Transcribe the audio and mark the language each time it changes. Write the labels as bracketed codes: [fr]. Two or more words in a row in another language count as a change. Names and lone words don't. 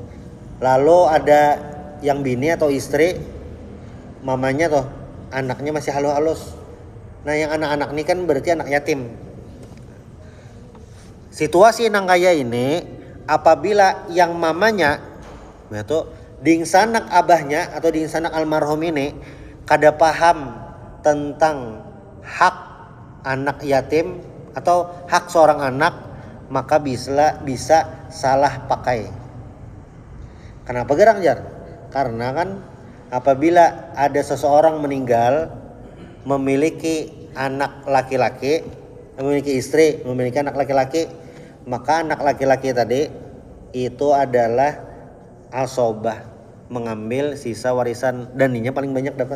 [bjn] Lalu ada yang bini atau istri, mamanya tuh anaknya masih halus-halus. [id] Nah yang anak-anak ini kan berarti anak yatim. [bjn] Situasi nang kaya ini, apabila yang mamanya itu dingsanak abahnya atau dingsanak almarhum ini kada paham tentang hak anak yatim atau hak seorang anak, maka bisa salah pakai. Kenapa gerang jar? [id] Karena kan apabila ada seseorang meninggal memiliki anak laki-laki, memiliki istri, memiliki anak laki-laki, maka anak laki-laki tadi itu adalah asobah, mengambil sisa warisan, dan ininya paling banyak dapat.